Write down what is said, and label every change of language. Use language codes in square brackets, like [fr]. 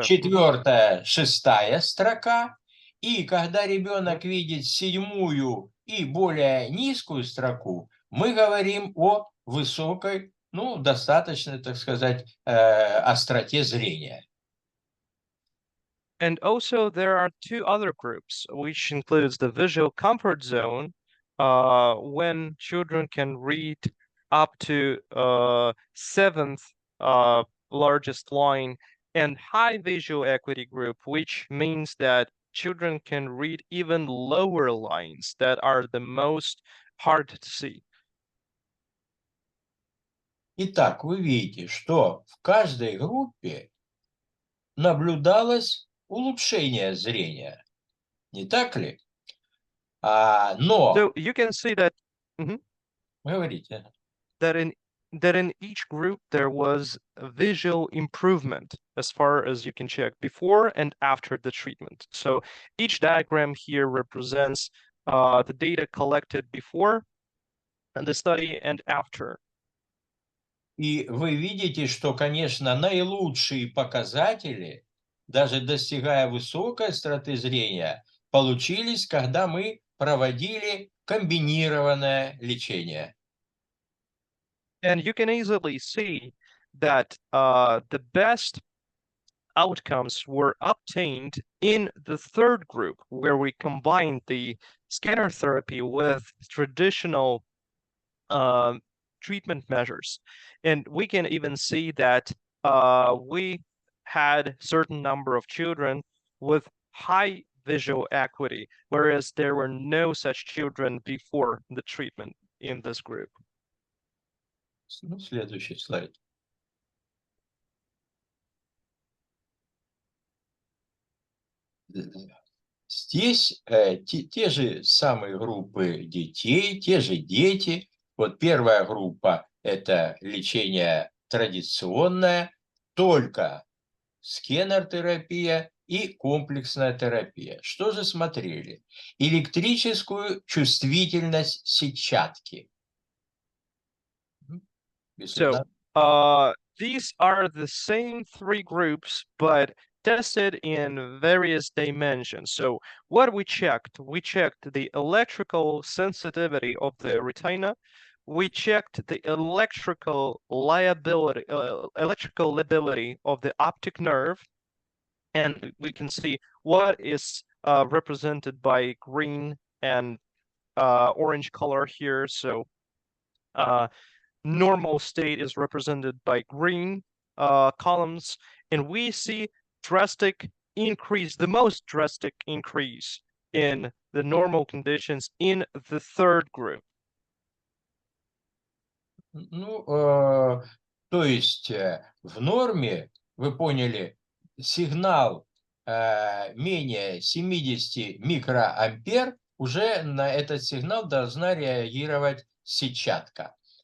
[ru] 4-я, 6-я строка. И когда ребенок видит 7-ю и более низкую строку, мы говорим о высокой, ну, достаточно, так сказать, остроте зрения. [en] And also there are two other groups, which includes the visual comfort zone, when children can read up to seventh largest line, and high visual acuity group, which means that children can read even lower lines that are the most hard to see. [ru] Итак, вы видите, что в каждой группе наблюдалось улучшение зрения. Не так ли? Но... [en] So you can see that... [ru] Говорите. [en] that in each group there was a visual improvement as far as you can check before and after the treatment. So each diagram here represents the data collected before the study and after. [ru] И вы видите, что, конечно, наилучшие показатели, даже достигая высокой остроты зрения, получились, когда мы проводили комбинированное лечение. [en] And you can easily see that the best outcomes were obtained in the third group, where we combined the scanner therapy with traditional treatment measures. And we can even see that we had certain number of children with high visual acuity, whereas there were no such children before the treatment in this group. [ru] Ну, следующий слайд. Здесь те же самые группы детей, те же дети. Вот первая группа – это лечение традиционное, только скенер-терапия и комплексная терапия. Что же смотрели? Электрическую чувствительность сетчатки. [en] So these are the same three groups, but tested in various dimensions. So what we checked the electrical sensitivity of the retina. We checked the electrical lability of the optic nerve, and we can see what is represented by green and orange color here. So normal state is represented by green columns, and we see drastic increase, the most drastic increase in the normal conditions in the third group. [ru] Ну, то есть в норме, вы поняли, сигнал менее 70 микроампер, уже на этот сигнал должна реагировать сетчатка.